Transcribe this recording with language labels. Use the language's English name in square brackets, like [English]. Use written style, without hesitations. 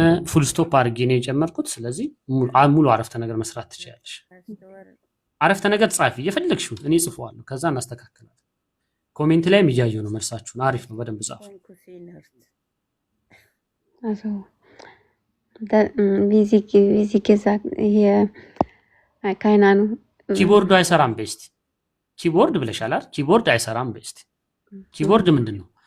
[Amharic] ፉል ስቶፕ አድርጌ ነው የጨመርኩት። ስለዚህ ሙሉ አረፍተ ነገር መስራት ትችያለሽ። አረፍተ ነገር ጻፊ የፈለግሽው፣ እኔ ጽፈዋለሁ፣ ከዛ እናስተካክላለን። ኮሜንት ላይም እያየሁ ነው መልሳችሁን። አሪፍ ነው፣ በደንብ ጻፉ። [German] also wie sie gesagt hier keine Ahnung [Amharic] ኪቦርዱ አይሰራም ቤስት ኪቦርድ ብለሻል አይደል? ኪቦርድ አይሰራም ቤስት ኪቦርድ ምንድነው?